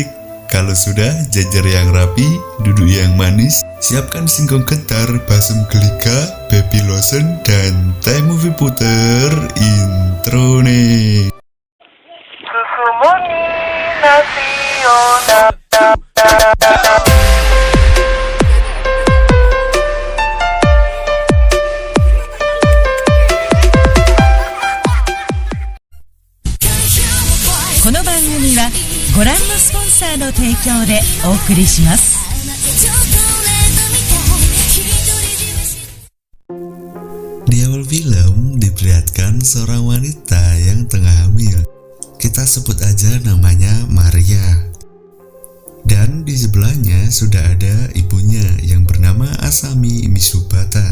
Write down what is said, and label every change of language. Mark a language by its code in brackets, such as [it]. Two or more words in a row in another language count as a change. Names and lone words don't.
[id] Kalau sudah, jajar yang rapi, duduk yang manis, siapkan singkong getar, balsam geliga, [en] baby lotion, [id] dan Temwi puter intro nih. Susu murni nasional. [ja] この番組はご覧のスポンサーの提供でお送りします。 [id] Di awal film diperlihatkan seorang wanita yang tengah hamil. Kita sebut aja namanya Maria. Dan di sebelahnya sudah ada ibunya yang bernama Asami Misubata.